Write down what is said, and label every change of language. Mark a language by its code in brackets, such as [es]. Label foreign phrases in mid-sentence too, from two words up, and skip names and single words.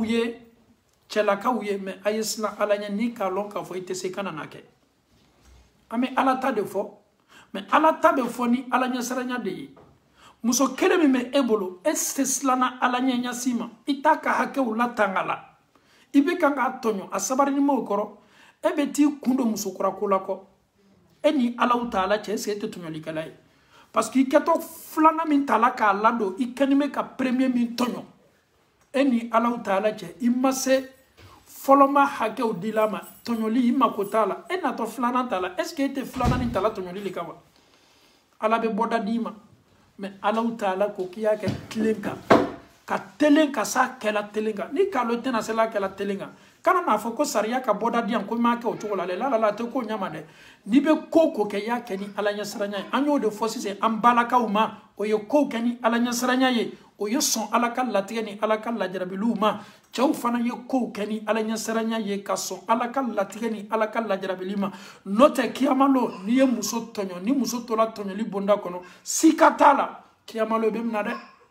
[bm] ye cɛlakaw ye mais a ye siran Ala ɲɛ ni k'a lɔn k'a fɔ i tɛ se ka na n'a kɛ an bɛ Ala ta de fɔ mais Ala ta bɛ fɔ ni Ala ɲɛsiranya de ye muso kelen min bɛ e bolo e tɛ siranna Ala ɲɛ ɲɛsi ma i t'a ka hakɛw latanga la i bɛ kan k'a tɔɲɔ a sabarini m'o kɔrɔ e bɛ t'i kun don musokura ko la kɔ e ni Alahu Taala cɛ [fr] est-ce que [bm] e tɛ tɔɲɔlikɛla ye [fr] parce que [bm] i kɛtɔ filanan min tala k'a ladon i kɛni bɛ ka premier min tɔɲɔ e ni Alahu Taala cɛ i ma se fɔlɔma hakɛw dila ma tɔɲɔli i mako t'a la e natɔ filanan ta la [fr] est-ce que [bm] e tɛ filanan nin tala tɔɲɔli le kan wa Ala bɛ bɔda d'i ma mais Alahu Taala ko k'i y'a kɛ tilen kan ka telen ka s'a kɛla telen kan ni k'a lɔn i tɛna se la kɛla telen kan kana n'a fɔ ko sariya ka bɔda di yan ko n m'a kɛ o cogo la dɛ la a tɛ ko ɲama dɛ n'i bɛ ko ko kɛ i y'a kɛ ni Ala ɲɛsiranya ye an y'o de fɔ sisan an balakaw ma o ye kow kɛ ni Ala ɲɛsiranya ye o ye sɔn Ala ka latigɛ ni Ala ka lajarabiliw ma cɛw fana ye kow kɛ ni Ala ɲɛsiranya ye ka sɔn Ala ka latigɛ ni Ala ka lajarabili ma n'o tɛ kiyama lo n'i ye muso tɔɲɔ ni muso tola tɔɲɔli bonda kɔnɔ sika t'a la kiyama lo bɛ mina dɛ